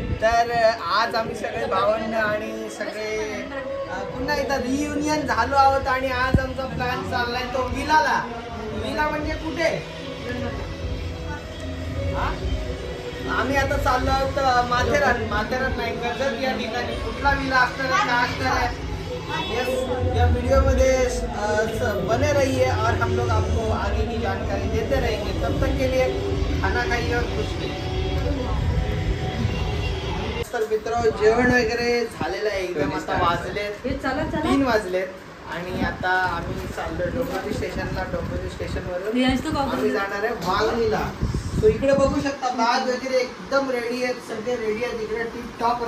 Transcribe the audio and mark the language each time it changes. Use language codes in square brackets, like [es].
[mr] तर आज आम्ही सगळे भावंड आणि सगळे पुन्हा एकदा रियुनियन झालो आहोत आणि आज आमचा प्लॅन चाललाय तो विलाला। विला म्हणजे कुठे? आम्ही आता चाललो आहोत माथेरान नाही, कर्जत या ठिकाणी। कुठला विला असणार आहे, [hi] काय असणार आहे, या वीडियो में बने रहिए और हम लोग आपको आगे की जानकारी देते रहेंगे। तब तक के लिए खाना खाइए और खुश रहिए। [mr] तर मित्रांनो, जेवण वगैरे झालेलं आहे एकदम। आता वाजलेत 3 वाजलेत आणि आता आम्ही चाललो डोंबिवली स्टेशनला। डोंबिवली स्टेशनवरून आम्ही जाणार आहे वांगणीला। तो इकडे बघू शकता, बॅग वगैरे एकदम रेडी आहेत, सगळे रेडी आहेत इकडे टिप टॉप।